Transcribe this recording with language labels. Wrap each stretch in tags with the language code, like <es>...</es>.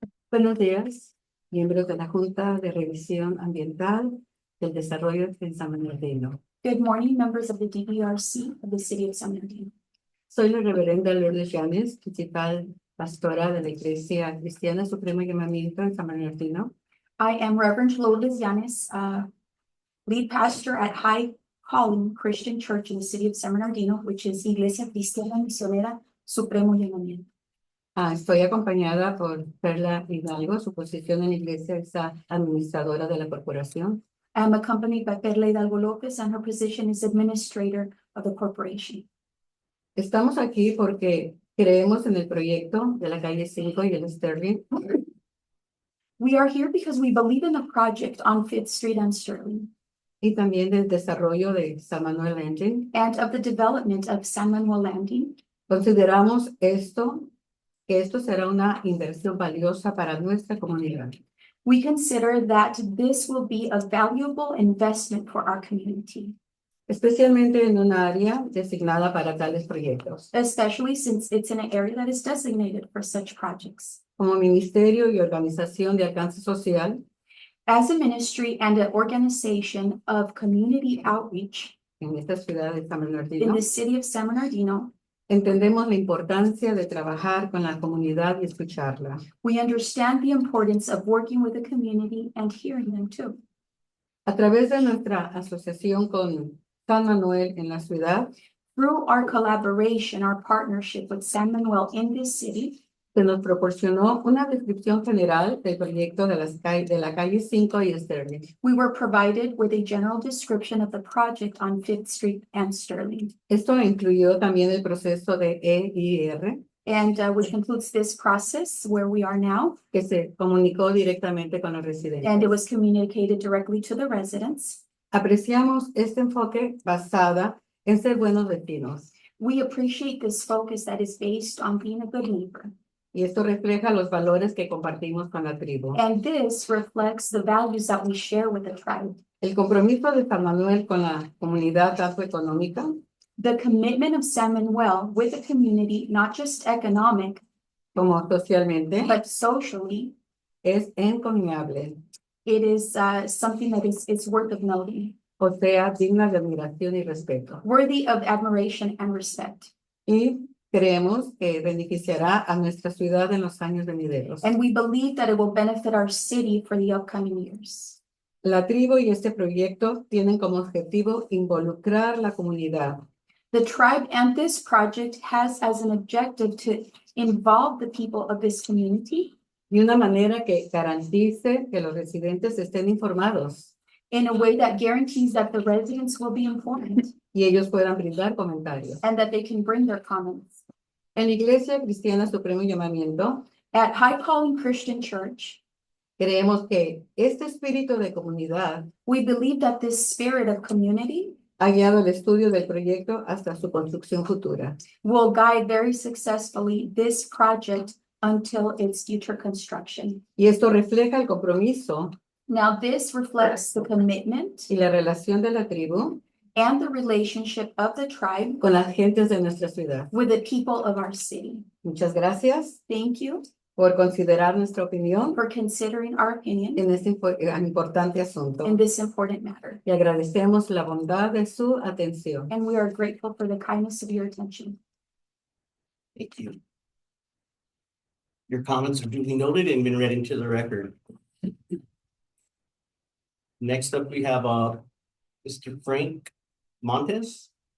<es>Buenos días, miembros de la Junta de Revisión Ambiental del Desarrollo de San Bernardino.</es> <en>Good morning, members of the DBRC of the City of San Bernardino.</en> <es>Soy la reverenda Lourdes Llanes, principal pastora de la Iglesia Cristiana Supremo Llamamiento en San Bernardino.</es> <en>I am Reverend Lourdes Llanes, lead pastor at High Calling Christian Church in the city of San Bernardino, which is Iglesia Cristiana Misionera Supremo Llamamiento.</en> <es>Estoy acompañada por Perla Hidalgo, su posición en la iglesia es administradora de la corporación.</es> <en>I am accompanied by Perla Hidalgo Lopez, and her position is administrator of the corporation.</en> <es>Estamos aquí porque creemos en el proyecto de la calle 5 y el Sterling.</es> <en>We are here because we believe in the project on 5th Street and Sterling,</en> <es>Y también del desarrollo de San Manuel Landing.</es> <en>and of the development of San Manuel Landing.</en> <es>Consideramos que esto será una inversión valiosa para nuestra comunidad.</es> <en>We consider that this will be a valuable investment for our community,</en> <es>Especialmente en un área designada para tales proyectos.</es> <en>especially since it's in an area that is designated for such projects.</en> <es>Como ministerio y organización de alcance social,</es> <en>As a ministry and an organization of community outreach</en> <es>en esta ciudad de San</es> <en>in</en> <es>Bernardino,</es> <en>the city of San Bernardino,</en> <es>entendemos la importancia de trabajar con la comunidad y escucharla.</es> <en>we understand the importance of working with the community and hearing them too.</en> <es>A través de nuestra asociación con San Manuel en la ciudad,</es> <en>Through our collaboration, our partnership with San Manuel in this city,</en> <es>se nos proporcionó una descripción general del proyecto de la calle 5 y Sterling.</es> <en>we were provided with a general description of the project on 5th Street and Sterling,</en> <es>Esto incluyó también el proceso de EIR,</es> <en>and which includes this process where we are now,</en> <es>que se comunicó directamente con los</es> <en>and it</en> <es>residentes.</es> <en>was communicated directly to the residents.</en> <es>Apreciamos este enfoque basada en ser buenos vecinos,</es> <en>We appreciate this focus that is based on being a good neighbor.</en> <es>y esto refleja los valores que compartimos con la tribu.</es> <en>And this reflects the values that we share with the tribe.</en> <es>El compromiso de San Manuel con la comunidad tanto económica</es> <en>The commitment of San Manuel with the community, not just economic,</en> <es>como socialmente</es> <en>but socially,</en> <es>es encomiable,</es> <en>it is something that is it's worth of noting,</en> <es>o sea, digna de admiración y respeto.</es> <en>worthy of admiration and respect.</en> <es>Y creemos que beneficiará a nuestra ciudad en los años venideros.</es> <en>And we believe that it will benefit our city for the upcoming years.</en> <es>La tribu y este proyecto tienen como objetivo involucrar la comunidad</es> <en>The tribe and this project has as an objective to involve the people of this community</en> <es>de una manera que garantice que los residentes estén informados</es> <en>in a way that guarantees that the residents will be informed</en> <es>y ellos puedan brindar comentarios.</es> <en>and that they can bring their comments.</en> <es>En la Iglesia Cristiana Supremo Llamamiento,</es> <en>At High Calling Christian Church,</en> <es>creemos que este espíritu de comunidad</es> <en>we believe that this spirit of community</en> <es>ha guiado el estudio del proyecto hasta su construcción futura.</es> <en>will guide very successfully this project until its future construction.</en> <es>Y esto refleja el compromiso</es> <en>Now, this reflects the commitment</en> <es>y la relación de la tribu</es> <en>and the relationship of the tribe</en> <es>con las gentes de nuestra ciudad.</es> <en>with the people of our city.</en> <es>Muchas gracias</es> <en>Thank you</en> <es>por considerar nuestra opinión</es> <en>for considering our opinion</en> <es>en este importante asunto.</es> <en>in this important matter.</en> <es>Y agradecemos la bondad de su atención.</es> <en>And we are grateful for the kindness of your attention. Thank you. Your comments are duly noted and been read into the record. Next up, we have Mr. Frank Montes.</en>